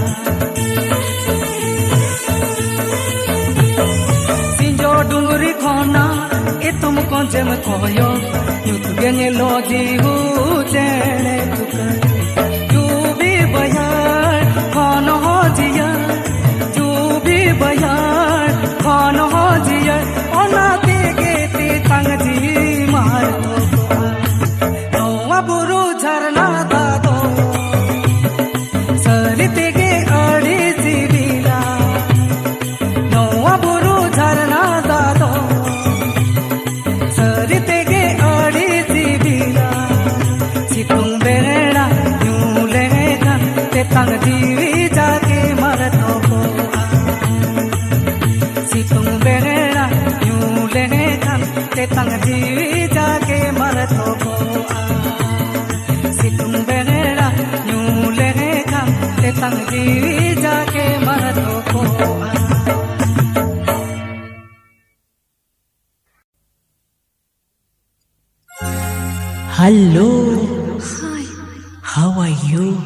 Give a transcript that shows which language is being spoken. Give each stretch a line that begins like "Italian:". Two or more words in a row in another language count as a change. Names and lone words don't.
Santali: ᱥᱤᱸᱡᱚ ᱰᱩᱝᱨᱤ ᱠᱷᱚᱱᱟᱜ ᱮᱛᱚᱢ ᱠᱚᱸᱡᱮᱢ ᱠᱚᱭᱚᱜ ᱧᱩᱛ ᱜᱮ ᱧᱮᱞᱚᱜ ᱡᱤᱦᱩ ᱪᱮᱬᱮ ᱛᱩᱠᱟᱹ ᱡᱩᱵᱤ ᱵᱟᱭᱟᱲ ᱠᱷᱚᱱ ᱦᱚᱸ ᱡᱤᱭᱟᱹᱲ ᱡᱩᱵᱤ ᱵᱟᱭᱟᱲ ᱠᱷᱚᱱ ᱦᱚᱸ ᱡᱤᱭᱟᱹᱲ ᱚᱱᱟ ᱛᱮᱜᱮ ᱛᱮᱛᱟᱝ ᱡᱤᱣᱤ ᱢᱟᱨ ᱛᱚᱠᱚᱜᱼᱟ ᱱᱚᱣᱟ ᱵᱩᱨᱩ ঝারনা দাগ ᱥᱟᱹᱨᱤ ᱛᱮᱜᱮ ᱟᱹᱰᱤ ᱥᱤᱵᱤᱞᱟ ᱱᱚᱣᱟ ᱵᱩᱨᱩ ঝারনা দাগ ᱥᱟᱹᱨᱤ ᱛᱮᱜᱮ ᱟᱹᱰᱤ ᱥᱤᱵᱤᱞᱟ ᱥᱤᱛᱩᱝ ᱵᱮᱲᱟ ᱧᱩ ᱞᱮᱠᱷᱟᱱ ᱛᱮᱛᱟᱝ ᱡᱤᱣᱤ ᱡᱟᱜᱮ ᱢᱟᱨ ᱛᱚᱠᱚᱜᱼᱟ ᱥᱤᱛᱩᱝ ᱵᱮᱲᱟ ᱧᱩ ᱞᱮᱠᱷᱟᱱ ᱛᱮᱛᱟᱝ ᱡᱤᱣᱤ ᱡᱟᱜᱮ ᱢᱟᱨ ᱛᱚᱠᱚᱜᱼᱟ ᱥᱤᱛᱩᱝ ᱵᱮᱲᱟ ᱧᱩ ᱞᱮᱠᱷᱟᱱ ᱛᱮᱛᱟᱝ ᱡᱤᱣᱤ ᱡᱟᱜᱮ ᱢᱟᱨ ᱛᱚᱠᱚᱜᱼᱟ Hello,
English: Hi. how are you?